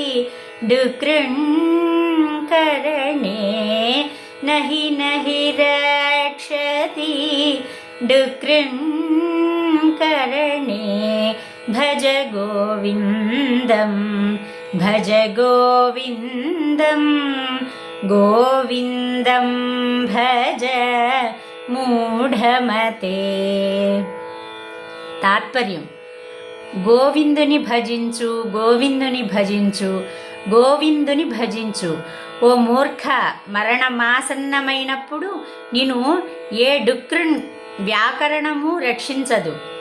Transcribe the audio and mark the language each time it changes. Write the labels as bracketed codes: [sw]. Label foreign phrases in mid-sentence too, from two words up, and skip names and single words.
[sa] डुकृङ्करणे नहि रक्षति डुकृङ्करणे भज गोविन्दं भज गोविन्दं गोविन्दं भज మూఢమతే. [te] తాత్పర్యం: గోవిందుని భజించు, గోవిందుని భజించు, గోవిందుని భజించు. ఓ మూర్ఖ, మరణమాసన్నమైనప్పుడు నిన్ను ఏ డుక్రున్ వ్యాకరణము రక్షించదు.